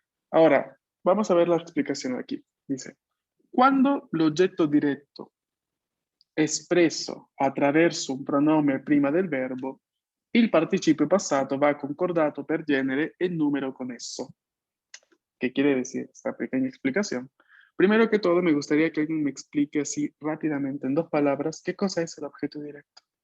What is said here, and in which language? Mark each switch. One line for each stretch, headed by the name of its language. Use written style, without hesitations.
Spanish: Ahora, vamos a ver la explicación aquí.
Italian: Dice, quando l'oggetto diretto espresso attraverso un pronome prima del verbo, il participio passato va concordato per genere e numero con esso.
Spanish: ¿Qué quiere decir esta pequeña explicación? Primero que todo, me gustaría que alguien me explique así rápidamente, en 2 palabras, qué cosa es el objeto directo.